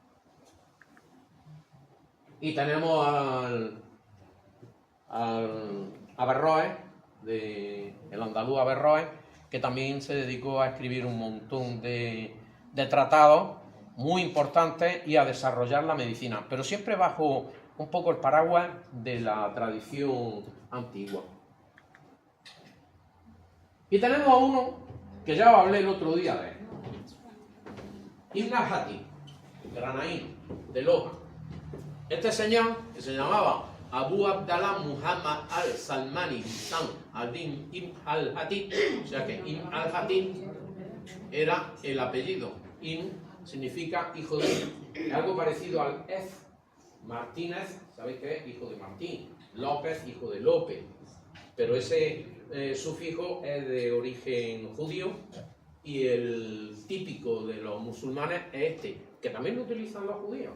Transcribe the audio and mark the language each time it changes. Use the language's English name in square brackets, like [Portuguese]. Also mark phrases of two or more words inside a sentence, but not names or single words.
[Spanish] Y tenemos a Averroes, el andaluz Averroes, que también se dedicó a escribir un montón de tratados muy importantes y a desarrollar la medicina, pero siempre bajo un poco el paraguas de la tradición antigua. Y tenemos a uno que ya hablé el otro día de él, Ibn al-Hatib, granaíno, de Loja. Este señor, que se llamaba Abu Abdallah Muhammad al-Salmani Bisan al-Din Ibn al-Hatib, o sea que Ibn al-Hatib era el apellido. Ibn significa hijo de, algo parecido al Ez. Martínez, ¿sabéis qué es? Hijo de Martín. López, hijo de López. Pero ese sufijo es de origen judío y el típico de los musulmanes es este, que también lo utilizan los judíos.